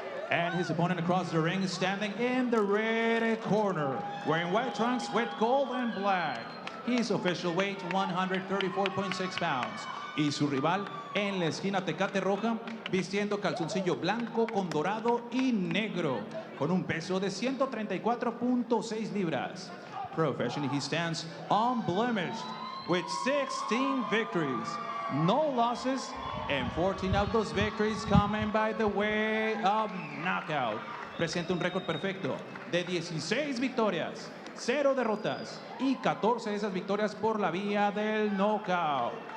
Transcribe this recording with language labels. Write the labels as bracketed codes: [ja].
[en] And his opponent across the ring is standing in the red corner, wearing white trunks with gold and black. His official weight, 134.6 pounds. [es] Y su rival en la esquina Tecate Roja, vistiendo calzoncillo blanco con dorado y negro, con un peso de 134.6 libras. [en] Professionally, he stands unblemished with 16 victories, no losses, and 14 of those victories coming by the way of knockout. [es] Presenta un récord perfecto de 16 victorias, 0 derrotas y 14 de esas victorias por la vía del knockout.